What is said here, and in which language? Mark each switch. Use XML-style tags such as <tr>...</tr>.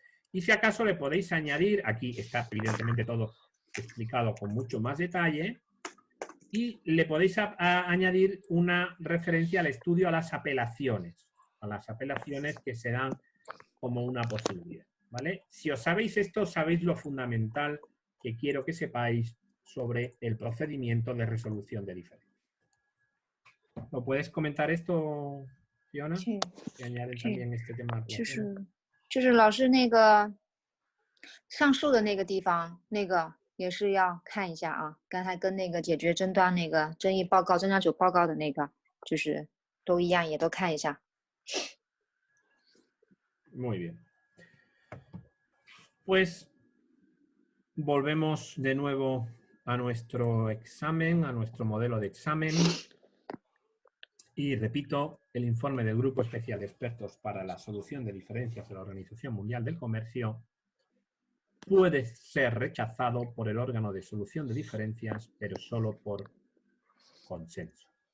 <es>Y si acaso le podéis añadir, aquí está evidentemente todo explicado con mucho más detalle, y le podéis añadir una referencia al estudio a las apelaciones que se dan como una posibilidad, ¿vale? Si os sabéis esto, sabéis lo fundamental que quiero que sepáis sobre el procedimiento de resolución de diferencias. ¿Lo puedes comentar esto, Fiona?</es> <zh>是</zh> <es>Que añaden también este tema.</es> <zh>就是老师那个上述的那个地方，那个也是要看一下啊。刚才跟那个解决争端那个争议报告、专家组报告的那个，就是都一样，也都看一下。</zh> <es>Muy bien. Pues volvemos de nuevo a nuestro examen, a nuestro modelo de examen. Y repito, el informe del Grupo Especial de Expertos para la Solución de Diferencias de la Organización Mundial del Comercio puede ser rechazado por el órgano de solución de diferencias, pero solo por consenso.</es>